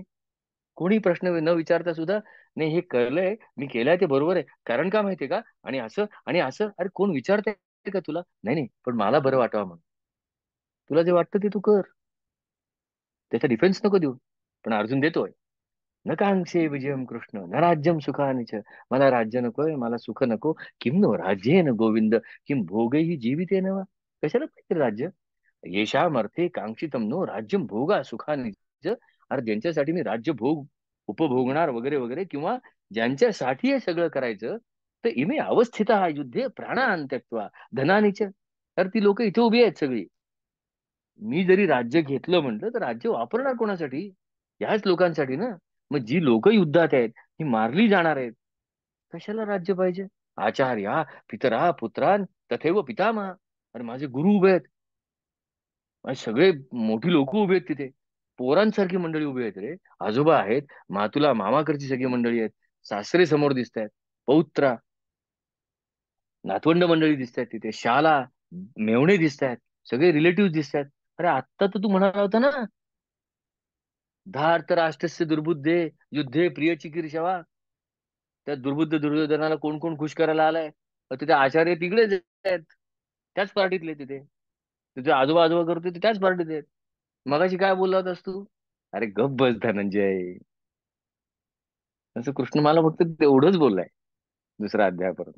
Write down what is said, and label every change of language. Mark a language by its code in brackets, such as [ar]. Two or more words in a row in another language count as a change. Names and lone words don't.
[mr] कोणी प्रश्न न विचारता सुद्धा, नाही हे कळलंय मी केलंय ते बरोबर आहे, कारण का माहितीये का, आणि असं आणि असं. अरे कोण विचारतंय का तुला? नाही नाही, पण मला बरं वाटावं म्हणून. तुला जे वाटतं ते तू कर, त्याचा डिफेन्स नको देऊ. पण अर्जुन देतोय. [sa] न कांक्षे विजयम कृष्ण न राज्यम सुखानि च. [mr] मला राज्य नकोय, मला सुख नको. [sa] किम नो राज्येन गोविंद, किम भोगैः जीवितेन वा. [mr] कशाला पाहिजे राज्य? [sa] येषाम अर्थे कांक्षितम नो राज्यम भोगा सुखानि च. [mr] अरे ज्यांच्यासाठी मी राज्य भोग उपभोगणार वगैरे वगैरे, किंवा ज्यांच्यासाठी हे सगळं करायचं, तर [sa] इमे अवस्थिता युद्धे प्राणान त्यक्त्वा धनानि च. [mr] तर ती लोक इथे उभी आहेत सगळी. मी जरी राज्य घेतलं म्हटलं, तर राज्य वापरणार कोणासाठी? ह्याच लोकांसाठी ना. मग जी लोक युद्धात आहेत, ही मारली जाणार आहेत. कशाला राज्य पाहिजे? [sa] आचार्या पितरा पुत्रान तथैव पितामह. [mr] अरे माझे गुरु उभे आहेत, माझे सगळे मोठी लोक उभी आहेत तिथे. पोरांसारखी मंडळी उभी आहेत रे. आजोबा आहेत, मातुला मामाकडची सगळी मंडळी आहेत, सासरे समोर दिसत आहेत, पौत्रा नातवंड मंडळी दिसत आहेत तिथे, शाला मेवणे दिसत आहेत, सगळे रिलेटिव्ह दिसत आहेत. अरे आत्ता तर तू म्हणाला होता ना, [sa] धार्त राष्ट्रस्य दुर्बुद्धे युद्धे प्रिय चिकीर्षवा. [mr] त्या दुर्बुद्ध दुर्योधनाला कोण कोण खुश करायला आलाय? तिथे आचार्य तिकडेच आहेत, त्याच पार्टीतले तिथे. तुझे आजोबा आजोबा करतो ते त्याच पार्टीत आहेत. मगाशी काय बोलला होतास तू? अरे गप्प बस धनंजय. असं कृष्ण मला फक्त तेवढंच बोललाय दुसरा अध्यायापर्यंत.